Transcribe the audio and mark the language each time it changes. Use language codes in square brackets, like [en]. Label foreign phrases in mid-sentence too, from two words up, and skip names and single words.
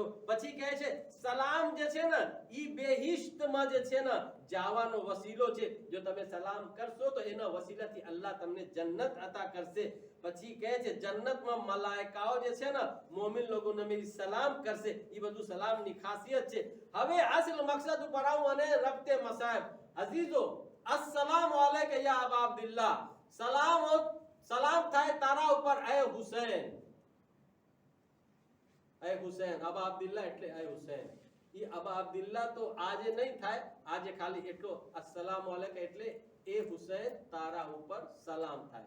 [gu] પછી કહે છે સલામ જે છે ને ઈ બેહિશ્તમાં જે છે ને જાવાનો વસીલો છે. જો તમે સલામ કરશો તો એના વસીલાથી અલ્લાહ તમને જન્નત અતા કરશે. પછી કહે છે જન્નતમાં મલાઈકાઓ જે છે ને મોમિન લોકોને મેરી સલામ કરશે. ઈ બધું સલામની ખાસિયત છે. હવે અસલ મકસદ ઉપર આવું અને રબતે મસાઇબ. અઝીઝો, [ar] السلام عليكم يا أبا عبد الله. [gu] સલામ થાય તારા ઉપર એ હુસૈન. એ હુસૈન, અબા અબ્દુલ્લાહ એટલે એ હુસૈન. ઈ અબા અબ્દુલ્લાહ તો આજે નહીં થાય, આજે ખાલી એટલો [ar] السلام عليكم [gu] એટલે એ હુસૈન તારા ઉપર સલામ થાય.